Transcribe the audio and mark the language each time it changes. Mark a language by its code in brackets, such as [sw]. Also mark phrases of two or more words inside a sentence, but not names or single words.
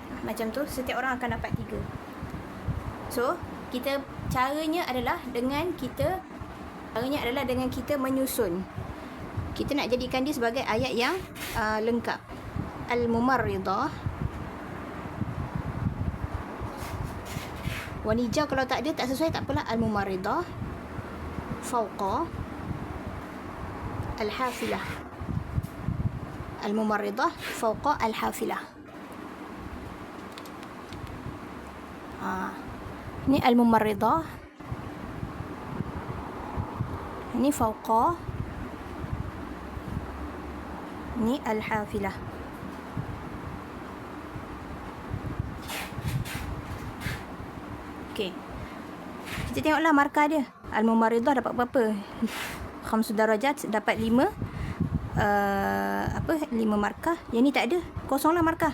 [ms] Macam tu setiap orang akan dapat 3. So, caranya adalah dengan kita menyusun. Kita nak jadikan dia sebagai ayat yang lengkap. Al-mumarridah. Warna hijau kalau tak ada, tak sesuai, tak apalah. [ar] الممرضة. فوق. الحافلة. الممرضة. فوق الحافلة. [ms] Ni al-mumarridah. Ni fawqa. Ni al-hafilah. Okey. Kita tengoklah markah dia. Al-mumarridah dapat berapa? 5 darajat, dapat 5. 5 markah. Yang ni tak ada. Kosonglah markah.